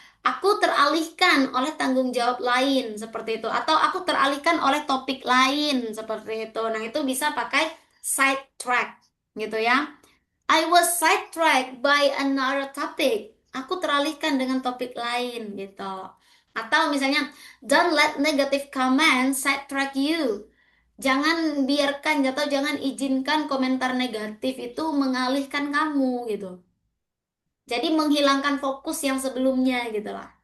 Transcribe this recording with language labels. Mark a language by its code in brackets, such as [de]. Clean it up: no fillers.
[id] Aku teralihkan oleh tanggung jawab lain seperti itu atau aku teralihkan oleh topik lain seperti itu. Nah, itu bisa pakai sidetrack gitu ya. [en] I was sidetracked by another topic. [id] Aku teralihkan dengan topik lain gitu. Atau misalnya, [en] don't let negative comments sidetrack you. [id] Jangan biarkan atau jangan izinkan komentar negatif itu mengalihkan kamu gitu. Jadi menghilangkan fokus yang sebelumnya gitu lah.